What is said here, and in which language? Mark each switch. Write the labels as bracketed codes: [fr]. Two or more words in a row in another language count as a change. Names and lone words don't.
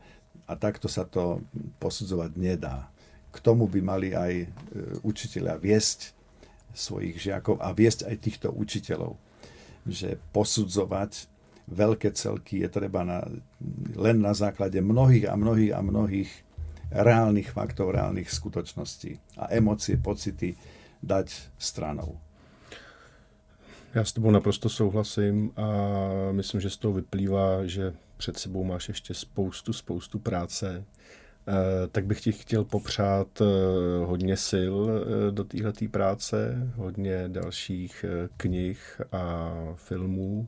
[sk] A takto sa to posudzovať nedá. K tomu by mali aj učitelia viesť svojich žiakov a viesť aj týchto učiteľov. Že posudzovať veľké celky je treba len na základe mnohých reálnych faktov, reálnych skutočností a emócie, pocity dať stranou. [cs] Já s tebou naprosto souhlasím a myslím, že z toho vyplývá, že před sebou máš ještě spoustu práce. Tak bych ti chtěl popřát hodně sil do téhleté práce, hodně dalších knih a filmů.